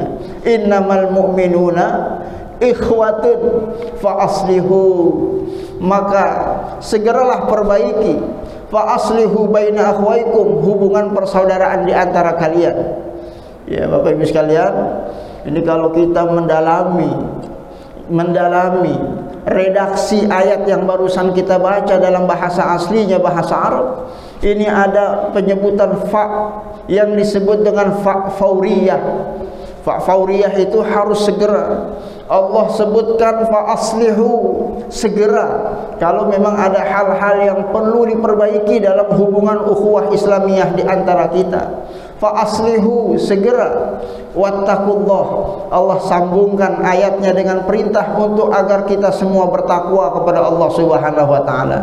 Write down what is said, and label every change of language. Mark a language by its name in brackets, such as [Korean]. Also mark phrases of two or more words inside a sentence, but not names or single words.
[Arabic] إنما المؤمنون إخوة فأصلحوا, [Indonesian] maka segeralah perbaiki, [Arabic] فأصلحوا بين أخويكم, [Indonesian] hubungan persaudaraan di antara kalian. Ya Bapak Ibu sekalian, ini kalau kita mendalami redaksi ayat yang barusan kita baca dalam bahasa aslinya, bahasa Arab, ini ada penyebutan fa yang disebut dengan [Arabic] فاء فورية. فاء فورية [Indonesian] itu harus segera. Allah sebutkan [Arabic] فأصلحوا, [Indonesian] segera. Kalau memang ada hal-hal yang perlu diperbaiki dalam hubungan [Arabic] أخوة إسلامية [Indonesian] di antara kita, [Arabic] فأصلحوا, [Indonesian] segera. Wattaqullah, Allah sambungkan ayatnya dengan perintah untuk agar kita semua bertakwa kepada Allah [Arabic] سبحانه وتعالى.